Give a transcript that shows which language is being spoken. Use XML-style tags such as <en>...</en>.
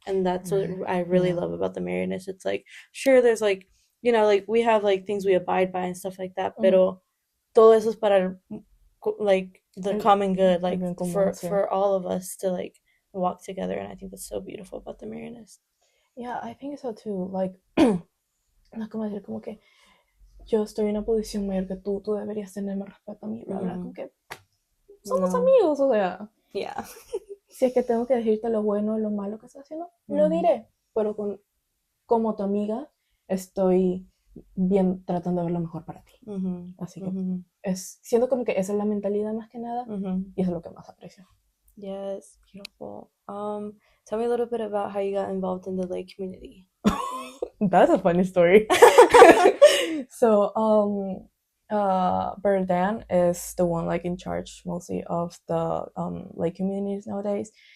<en>And that's what I really love about the Marianist. It's like, sure, there's like, like we have like things we abide by and stuff like that,</en> <es>pero todo eso es para</es> <en>like the common good, like for all of us to like walk together. And I think that's so beautiful about the Marianist. Yeah, I think so too.</en> <es>Like, no como decir como que yo estoy en una posición mayor que tú deberías tenerme respeto a mí, bla, bla, como que somos amigos, o sea, si es que tengo que decirte lo bueno, lo malo que estás haciendo, lo diré, pero como tu amiga estoy bien tratando de ver lo mejor para ti, así que siento como que esa es la mentalidad más que nada, y eso es lo que más aprecio.</es> <en>Yes, beautiful. Tell me a little bit about how you got involved in the lay community. That's a funny story. So, Brother Dan is the one like in charge mostly of the lay communities nowadays.</en>